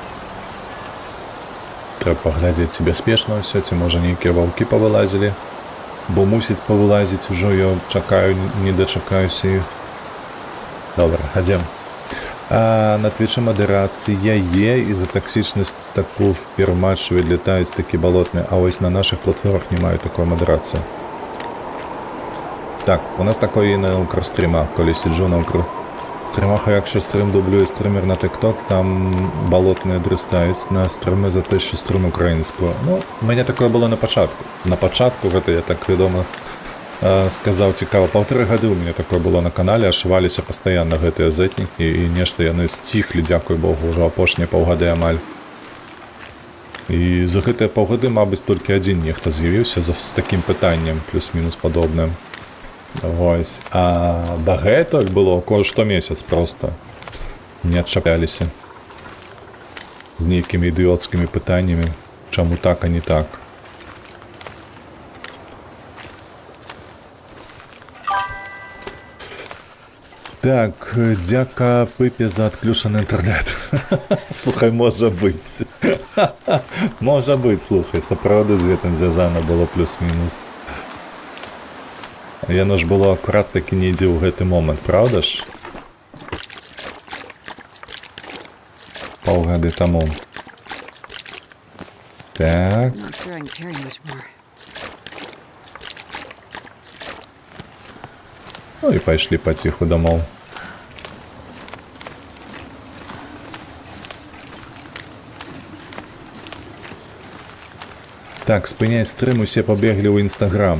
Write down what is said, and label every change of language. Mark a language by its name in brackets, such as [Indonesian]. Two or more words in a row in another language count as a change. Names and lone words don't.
[Belarusian] Трэба паглядзець, ці бяспечна ўсё, ці можа нейкія ваўкі павылазілі. Бо мусіць павылазіць ужо, я чакаю, не дачакаюся іх. Добра, хадзем. [Ukrainian] А на Твиче модерація є, і за токсичність таку в перматчі відлітають такі болотні, а ось на наших платформах немає такої модерації. Так, у нас такої на укрстрімах, коли сиджу на укрстрімах, а якщо стрім дублює стрімер на TikTok, там болотні дрістають на стріми за те, що стрім українською. Ну, у мене таке було на початку. На початку, це я так відомо сказав, цікаво, 1,5 года у мене таке було на каналі, ошивалися постійно [Belarusian] гэтыя зетніки, і нешта яны стихлі, [Ukrainian] дякую Богу, [Belarusian] уже апошнія паўгады амаль. І за гэтыя паўгады, мабыць, толькі адзін нехта з'явіўся з такім пытаннем, плюс-мінус падобным. Вось. А дагэтуль было штомесяц просто не адчапляліся з нейкімі ідыёцкімі пытаннямі, чаму так, а не так. Так, дзяка Пипі за адключений інтернет. [Ukrainian] Слухай, може бути. Може бути, [Belarusian] слухай, сапраўды з гэтым звязана было плюс-мінус. Яно ж было акурат такі недзе ў гэты момант, правда ж? Паўгады таму. Так. [English] I'm not sure I can carry much more. [Belarusian] Ну і пайшлі паціху дамоў. Так, спыняй стрым, усе пабеглі ў Інстаграм.